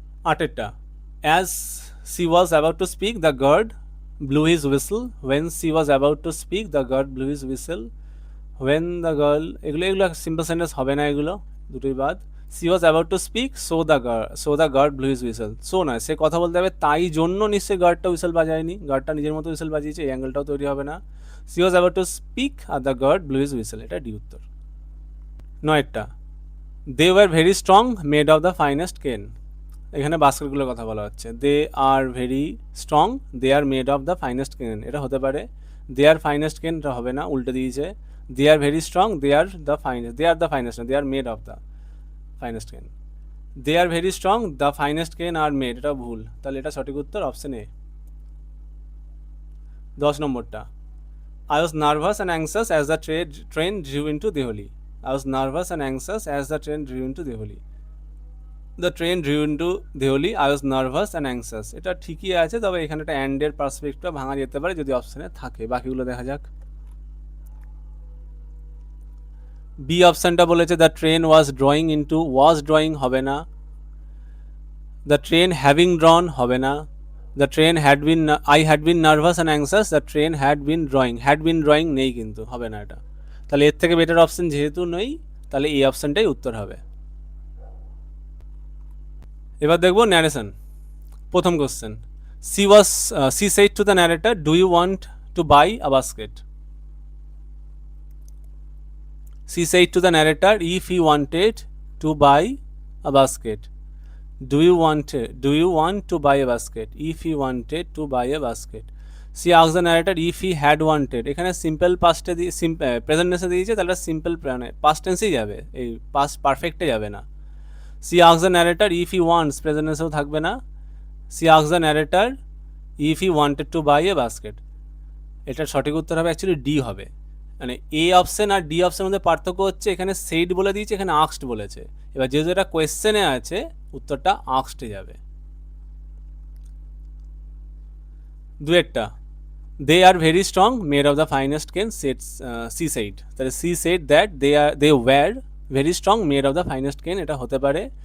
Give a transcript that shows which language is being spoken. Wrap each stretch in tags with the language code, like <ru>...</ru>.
<en>আটেরটা, as she was about to speak, the guard blew his whistle. When she was about to speak, the guard blew his whistle. When the girl,</en> <bn>এগুলো simple sentence হবে না, এগুলো দুটোই বাদ।</bn> <en>she was about to speak, so the guard blew his whistle.</en> <bn>so না, সে কথা বলতে হবে তাই জন্য নিশ্চয়ই গার্ডটা হুইসেল বাজায়নি, গার্ডটা নিজের মতো হুইসেল বাজিয়েছে, এই অ্যাঙ্গেলটাও তৈরি হবে না।</bn> <en>she was about to speak আর the guard blew his whistle,</en> <bn>এটা ডি উত্তর। নয়টা,</bn> <en>they were very strong, made of the finest cane,</en> <bn>এখানে বাস্কেটগুলোর কথা বলা হচ্ছে।</bn> <en>they are very strong, they are made of the finest cane,</en> <bn>এটা হতে পারে।</bn> <en>they are finest cane,</en> <bn>এটা হবে না, উল্টে দিয়েছে।</bn> <en>They are very strong, they are the finest, they are made of the finest cane. They are very strong, the finest cane are made,</en> <bn>এটা ভুল, তাহলে এটা সঠিক উত্তর অপশন এ।</bn> <en>10 নম্বরটা, I was nervous and anxious as the train drew into Delhi. I was nervous and anxious as the train drew into Delhi. The train drew into Delhi, I was nervous and anxious,</en> <bn>এটা ঠিকই আছে, তবে এখানে একটা অ্যান্ডের পার্সপেক্টিভটা ভাঙা যেতে পারে যদি অপশানে থাকে, বাকিগুলো দেখা যাক। বি অপশানটা বলেছে</bn> <en>the train was drawing</en> <bn>হবে না।</bn> <en>the train having drawn</en> <bn>হবে না।</bn> <en>the train I had been nervous and anxious, the train had been drawing</en> <bn>নেই, কিন্তু হবে না এটা, তাহলে এর থেকে বেটার অপশান যেহেতু নেই, তাহলে এই অপশানটাই উত্তর হবে। এবার দেখবো ন্যারেশন। প্রথম question,</bn> <en>she said to the narrator, do you want to buy a basket? She said to the narrator if he wanted to buy a basket. Do you want to buy a basket? If he wanted to buy a basket. She asked the narrator if he had wanted.</en> <bn>এখানে simple পাস্টে present টেন্সে দিয়েছে, তাহলে simple past টেন্সেই যাবে, এই past পারফেক্টে যাবে না।</bn> <en>She asks the narrator if he wants,</en> <bn>present টেন্সেও থাকবে না।</bn> <en>She asks the narrator if he wanted to buy a basket.</en> <bn>এটার সঠিক উত্তর হবে অ্যাকচুয়ালি ডি হবে। মানে এ অপশন আর ডি অপশনের মধ্যে পার্থক্য হচ্ছে এখানে সেইড বলে দিয়েছে, এখানে আক্সড বলেছে। এবার যেহেতু এটা কোয়েশ্চেনে আছে উত্তরটা আক্সডে যাবে।</bn> <en>দুয়েরটা, they are very strong made of the finest cane she said, তাহলে she said that they were very strong made of the finest cane,</en> <bn>এটা হতে পারে।</bn>